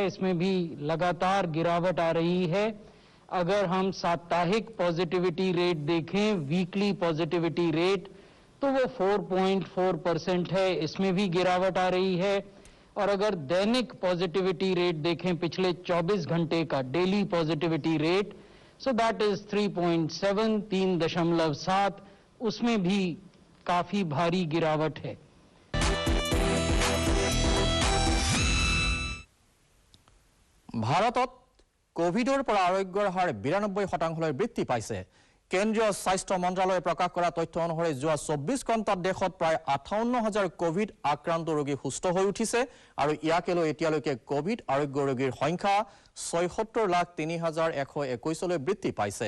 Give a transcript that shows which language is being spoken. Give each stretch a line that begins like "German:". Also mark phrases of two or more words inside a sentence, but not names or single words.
Hindi: इसमें भी लगातार गिरावट आ रही है। अगर हम साप्ताहिक
English: positivity rate
Hindi: देखें,
English: weekly positivity rate,
Hindi: तो वो 4.4% है। इसमें भी गिरावट आ रही है। और अगर दैनिक
English: positivity rate
Hindi: देखें पिछले 24 घंटे का
English: daily positivity rate, so that is
Hindi: 3.7, 3.7, उसमें भी काफी भारी गिरावट है।
Assamese: ভাৰতত কোভিডৰ পৰা আৰোগ্যৰ হাৰ ৯২% বৃদ্ধি পাইছে। কেন্দ্ৰীয় স্বাস্থ্য মন্ত্ৰালয়ে প্ৰকাশ কৰা তথ্য অনুসৰি যোৱা ২৪ ঘণ্টাত দেশত প্ৰায় ৫৮,০০০ কোভিড আক্ৰান্ত ৰোগী সুস্থ হৈ উঠিছে আৰু ইয়াকে লৈ এতিয়ালৈকে কোভিড আৰোগ্য ৰোগীৰ সংখ্যা ৭৬,০৩,১২১লৈ বৃদ্ধি পাইছে।